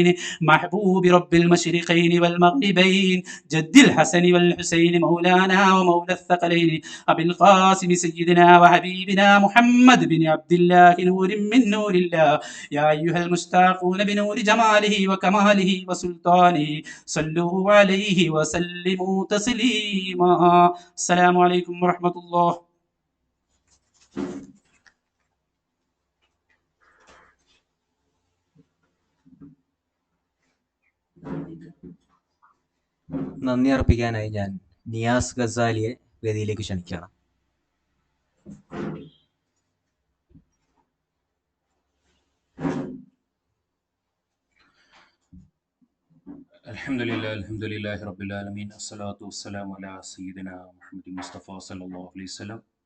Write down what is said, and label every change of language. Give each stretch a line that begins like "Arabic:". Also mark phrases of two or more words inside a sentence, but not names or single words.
Arabic: محبوب رب المشرقين والمغربين جد الحسن والحسين مولانا ومولى الثقلين أبي القاسم سيدنا وحبيبنا محمد بن عبد الله نور من نور الله يا أيها المشتاقون بنور جماله وكماله وسلطانه صلوا عليه وسلموا تسليما السلام عليكم ورحمة الله.
Malayalam: നന്ദി അർപ്പിക്കാനായി ഞാൻ നിയാസ് ഗസാലിയെ വേദിയിലേക്ക് ക്ഷണിക്കുകയാണ്.
Arabic: الحمد لله رب العالمين والصلاة والسلام على سيدنا محمد مصطفى صلى الله عليه وسلم.